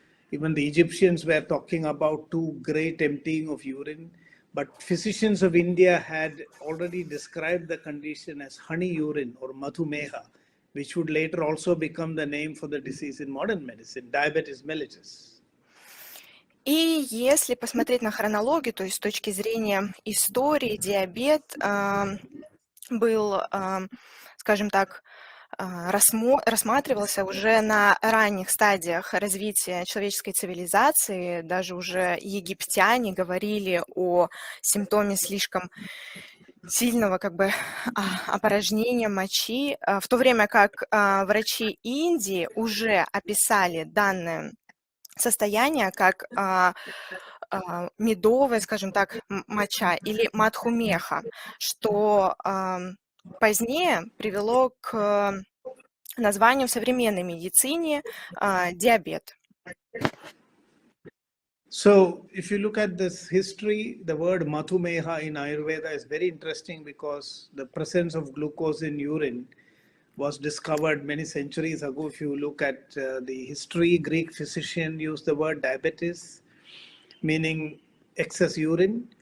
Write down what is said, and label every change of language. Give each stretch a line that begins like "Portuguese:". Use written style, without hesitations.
English: Even the Egyptians were talking about too great emptying of urine. But physicians of India had already described the condition as honey urine or madhumeha, which would later also become the name for the disease in modern medicine, diabetes mellitus.
Russian: И если посмотреть на хронологию, то есть с точки зрения истории, диабет был, скажем так, рассматривался уже на ранних стадиях развития человеческой цивилизации. Даже уже египтяне говорили о симптоме слишком сильного опорожнения мочи, в то время как врачи Индии уже описали данное состояние как медовая, скажем так, моча или мадхумеха, что позднее привело к названию в современной медицине диабет.
English: So, if you look at this history, the word madhumeha in Ayurveda is very interesting because the presence of glucose in urine was discovered many centuries ago. If you look at the history, Greek physician used the word diabetes, meaning excess urine.